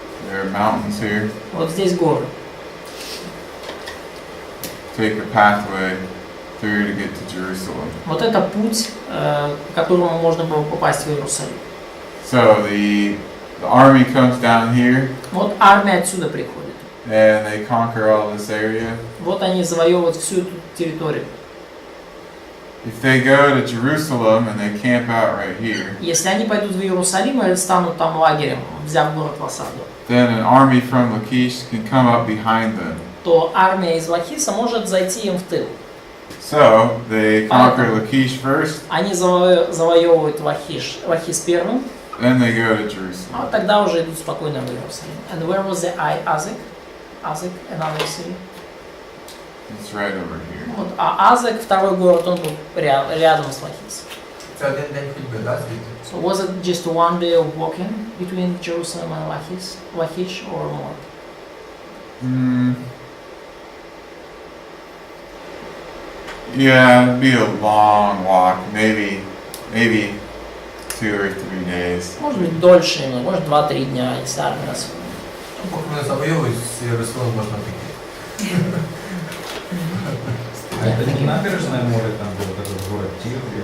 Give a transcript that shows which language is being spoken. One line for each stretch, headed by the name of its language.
English: There are mountains here.
Russian: Вот здесь горы.
English: Take a pathway through to get to Jerusalem.
Russian: Вот это путь, по которому можно было попасть в Иерусалим.
English: So the army comes down here
Russian: Вот армия отсюда приходит.
English: and they conquer all this area.
Russian: Вот они завоевывают всю эту территорию.
English: If they go to Jerusalem and they camp out right here,
Russian: Если они пойдут в Иерусалим и станут там лагерем, взяв город в осаду,
English: then an army from Lachish can come up behind them.
Russian: то армия из Лахиса может зайти им в тыл.
English: So they conquer Lachish first,
Russian: Они завоевывают Лахис первым,
English: then they go to
Russian: а
English: Jerusalem.
Russian: тогда уже идут спокойно в Иерусалим.
English: And where was the Azek? Azek, another city. It's right over here.
Russian: Вот, а Азек, второй город, он был рядом с Лахисом.
Ukrainian: Це один день ходьби, да, звідти?
English: So was it just one day of walking between Jerusalem and Lachish or more? Yeah, it'd be a long walk, maybe 2 or 3 days.
Russian: Может быть дольше, может 2-3 дня, если армия нас.
Ukrainian: Поки вони завоюють, з Єрусалиму можна піти.
Russian: А это не набережное море, там был этот город Тир?